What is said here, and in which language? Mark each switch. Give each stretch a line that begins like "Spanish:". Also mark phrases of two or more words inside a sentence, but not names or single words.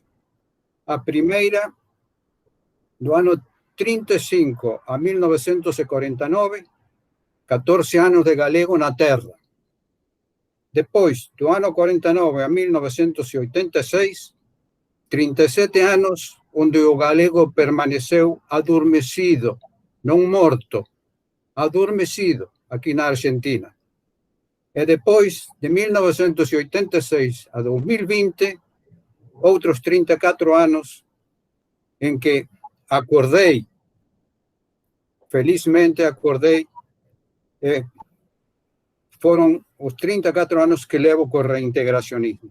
Galician: A primeira, do ano 35 a 1949, 14 anos de galego na terra. Depois, do ano 49 a 1986, 37 anos onde o galego permaneceu adormecido, non morto, adormecido aquí na Argentina. E depois, de 1986 a 2020, outros 34 anos en que felizmente acordei, foram os 34 anos que levo com o reintegracionismo.